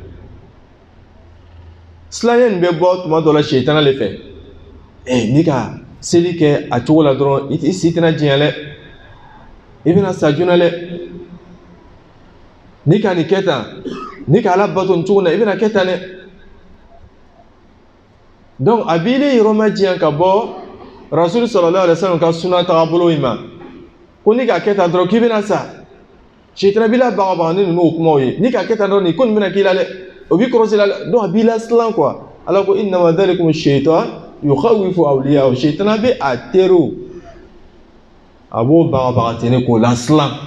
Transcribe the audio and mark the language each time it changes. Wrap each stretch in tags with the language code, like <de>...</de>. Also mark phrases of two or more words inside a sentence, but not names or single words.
<bm>silanya nin bɛ bɔ tuma dɔ la sitana le fɛ ni ka seli kɛ a cogo la dɔrɔn i si tɛna diɲɛ dɛ i bɛna sa joona dɛ ni ka nin kɛ tan ni ka Ala bato nin cogo la i bɛna kɛ tan dɛ donc a b'i le yɔrɔ ma diɲɛ ka bɔ</bm> <ar>رسول صلى الله عليه وسلم</ar> <bm>ka suna tagabolo in ma ko ni ka kɛ tan dɔrɔn k'i bɛna sa sitana b'i la bagabaga ni ninnu o kumaw ye ni ka kɛ tan dɔrɔn nin ko nin bɛna k'i la dɛ o b'i kɔrɔsi la donc a b'i la silan quoi Ala ko</bm> <ar>إنما ذلكم الشيطان يخوف أولياءه</ar> <bm>sitana bɛ a teriw a b'o bagabaga ten k'o la silan</bm>